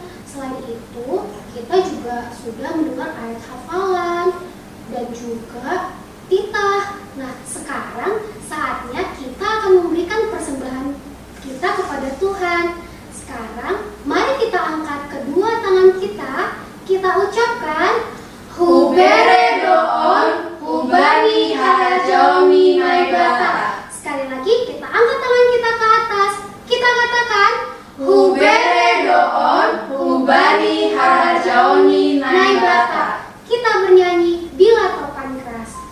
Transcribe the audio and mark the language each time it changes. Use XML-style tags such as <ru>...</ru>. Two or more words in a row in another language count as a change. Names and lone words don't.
<id>Selain itu, kita juga sudah mendengar ayat hafalan dan juga titah. Nah, sekarang saatnya kita akan memberikan persembahan kita kepada Tuhan. Sekarang, mari kita angkat kedua tangan kita ucapkan</id> <bts>Hubere doon, hubani harajaoni naibata.</bts> <id>Sekali lagi, kita angkat tangan kita ke atas. Kita katakan</id> <bts>Hubere doon, hubani harajaoni naibata.</bts> <id>Kita bernyanyi bila topan keras.</id>